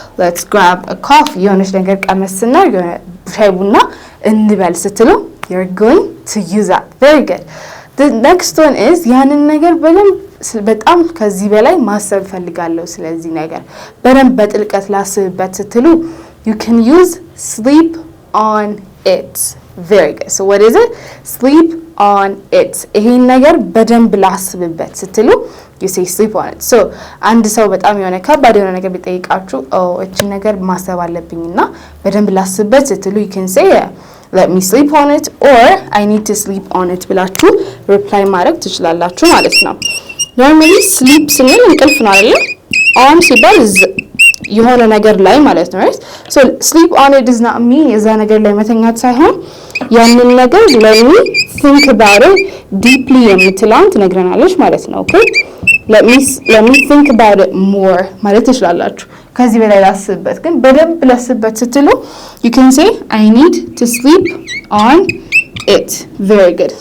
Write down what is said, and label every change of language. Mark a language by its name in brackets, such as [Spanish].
[English] let's grab a coffee [Amharic] የሆነች ነገር ቀመስና ሻይ ቡና እንበል ስትሉ [English] you're going to use that. very good. the next one is [Amharic] ያንን ነገር በጣም ከዚህ በላይ ማሰብ ፈልጋለሁ ስለዚህ ነገር በደንብ በጥልቀት ላስብበት ስትሉ [English] you can use sleep on it. very good. so what is it? [Amharic] sleep on it. ይሄን ነገር በደንብ ላስብበት ስትሉ [English] you say sleep on it. [Amharic] so አንድ ሰው በጣም የሆነ ከባድ የሆነ ነገር ቢጠይቃችሁ እቺ ነገር ማሰብ አለብኝና በደንብ ላስብበት ስትሉ [English] you can say let me sleep on it [Amharic] or I need to sleep on it ብላችሁ reply ማድረግ ትችላላችሁ ማለት ነው. normally sleep ስንል እንቅልፍ ነው አይደል? on ሲባል የሆነ ነገር ላይ ማለት ነው [English] right? so sleep on it does not mean [Amharic] የዛ ነገር ላይ መተኛት ሳይሆን ያንን ነገር [English] let me think about it deeply [Amharic] የምትለውን ትነግረናለች ማለት ነው. [English] okay? let me think about it more [Amharic] ማለት ትችላላችሁ. ከዚህ በላይ ላስብበት ግን በደንብ ላስብበት ስትሉ [English] you can say I need to sleep on it. very good.